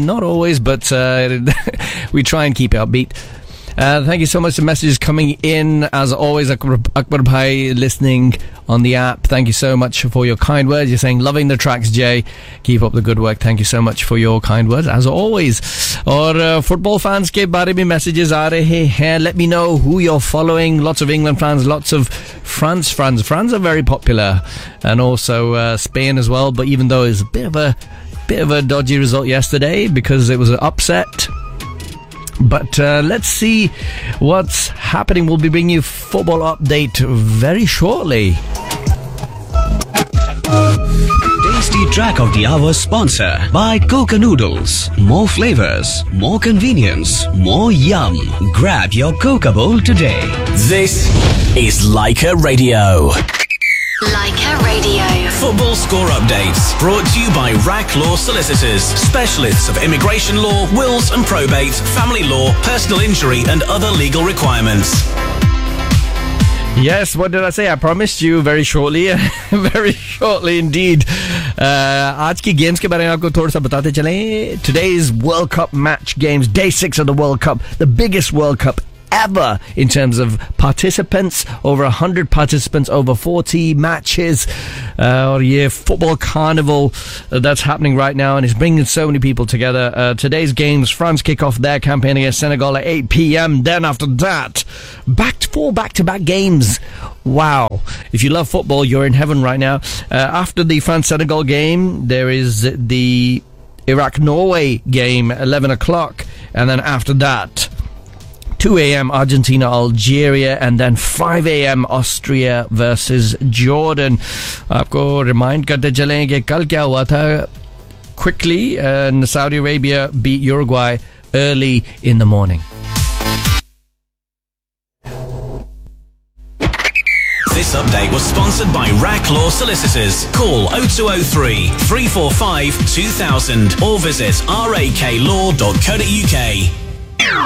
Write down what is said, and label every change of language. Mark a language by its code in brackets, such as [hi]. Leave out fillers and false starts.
[en] Not always, but we try and keep it upbeat. Thank you so much for messages coming in. As always, Akbar Bhai listening on the app. Thank you so much for your kind words. You're saying, loving the tracks, Jay. Keep up the good work. Thank you so much for your kind words, as always. [hi] और football fans के बारे भी messages आ रहे हैं। [en] Let me know who you're following. Lots of England fans, lots of France fans. France are very popular. And also Spain as well. But even though it's a bit of a dodgy result yesterday because it was an upset. But let's see what's happening. We'll be bringing you football update very shortly. Tasty track of the hour sponsor by Coca Noodles. More flavors, more convenience, more yum. Grab your Coca Bowl today. This is Laika Radio. Laika Radio. Football score updates brought to you by Rack Law Solicitors, specialists of immigration law, wills and probate, family law, personal injury and other legal requirements. Yes, what did I say? I promised you very shortly. Very shortly indeed. [hi] आज की games के बारे में आपको थोड़ा सा बताते चले। [en] Today's World Cup match games, day 6 of the World Cup, the biggest World Cup ever in terms of participants, over 100 participants, over 40 matches. [hi] Aur ye [en] football carnival that's happening right now, and it's bringing so many people together. Today's games, France kick off their campaign against Senegal at 8 p.m. Then after that, four back-to-back games. Wow. If you love football, you're in heaven right now. After the France-Senegal game, there is the Iraq-Norway game at 11 o'clock. And then after that, 2 a.m. Argentina, Algeria, and then 5 a.m. Austria versus Jordan. [hi] आपको remind करते चलेंगे कल क्या हुआ था। [en] Quickly, and Saudi Arabia beat Uruguay early in the morning. This update was sponsored by Rack Law Solicitors. Call 0203 345 2000 or visit raklaw.co.uk.